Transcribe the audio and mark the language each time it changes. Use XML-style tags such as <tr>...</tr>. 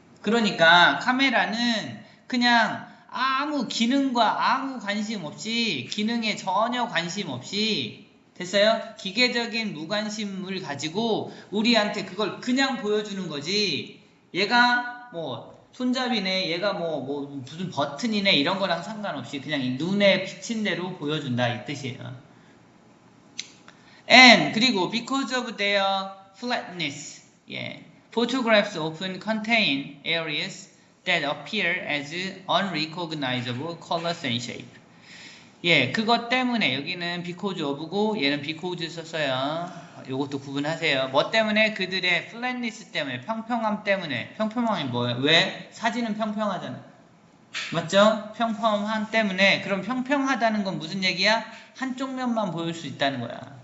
<ko>그러니까 카메라는 그냥 아무 기능과 아무 관심 없이, 기능에 전혀 관심 없이, 됐어요? 기계적인 무관심을 가지고 우리한테 그걸 그냥 보여주는 거지, 얘가 뭐 손잡이네, 얘가 뭐 무슨 버튼이네 이런 거랑 상관없이 그냥 이 눈에 비친 대로 보여준다 이 뜻이에요.</ko> <en>And</en> <ko>그리고</ko> <en>because of their flatness, 예, photographs often contain areas that appear as unrecognizable colors and shape.</en> <ko>예, 그것 때문에 여기는 because of고 얘는 because 썼어요. 요것도 구분하세요. 뭐 때문에? 그들의 flatness 때문에, 평평함 때문에. 평평함이 뭐예요? 왜? 사진은 평평하잖아. 맞죠? 평평함 때문에. 그럼 평평하다는 건 무슨 얘기야? 한쪽 면만 보일 수 있다는 거야.</ko>